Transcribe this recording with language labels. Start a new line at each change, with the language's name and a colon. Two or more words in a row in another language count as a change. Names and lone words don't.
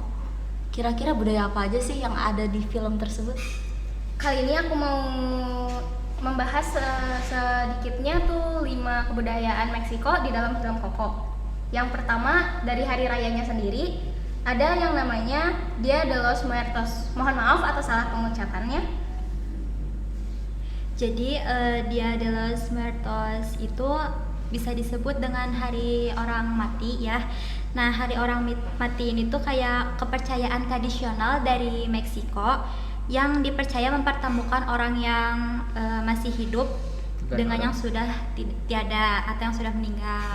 Indonesian: Kira-kira budaya apa aja sih yang ada di film tersebut? Kali ini aku mau membahas sedikitnya tuh 5 kebudayaan Meksiko di dalam film Koko. Yang pertama, dari hari rayanya sendiri, ada yang namanya Dia de los Muertos. Mohon maaf atas salah pengucapannya. Jadi Dia de los Muertos itu bisa disebut dengan hari orang mati ya. Nah, hari orang mati ini tuh kayak kepercayaan tradisional dari Meksiko yang dipercaya mempertemukan orang yang masih hidup dengan yang sudah tiada atau yang sudah meninggal.